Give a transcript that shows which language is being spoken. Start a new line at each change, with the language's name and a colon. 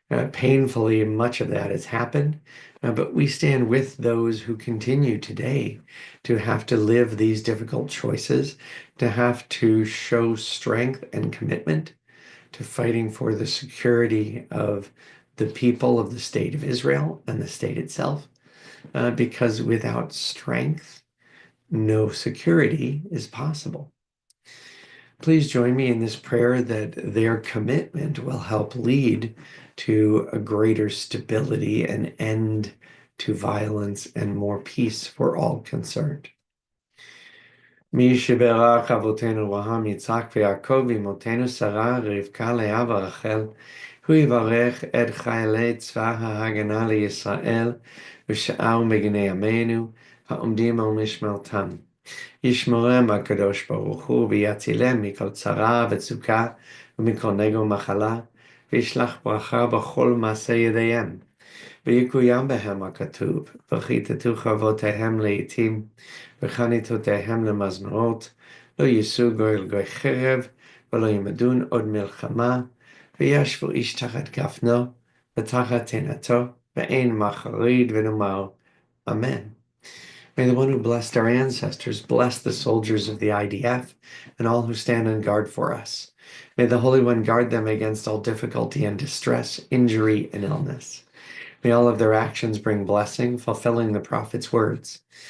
English: Painfully, much of that has happened, but we stand with those who continue today to have to live these difficult choices, to have to show strength and commitment to fighting for the security of the people of the state of Israel and the state itself, because without strength, no security is possible. Please join me in this prayer that their commitment will help lead to a greater stability and end to violence and more peace for all concerned.
Hebrew: מי שברך אבותינו אברהם, יצחק ויעקב, אמותינו שרה, רבקה, לאה ורחל, הוא יברך את חיילי צבא ההגנה לישראל ושאר מגיני עמנו העומדים על משמרתם. ישמרם הקדוש ברוך הוא ויצילם מכל צרה וצוקה ומכל נגע ומחלה, וישלח ברכה בכל מעשה ידיהם. ויקוים בהם הכתוב, וכיתתו חרבותיהם לעתים, וחניתותיהם למזמרות, לא יישאו גוי לגוי חרב, ולא ימדון עוד מלחמה, וישבו איש תחת גפנו, ותחת תאנתו, ואין מחריד ונאמר, Amen.
English: May the one who blessed our ancestors bless the soldiers of the IDF and all who stand on guard for us. May the Holy One guard them against all difficulty and distress, injury and illness. May all of their actions bring blessing, fulfilling the prophet's words.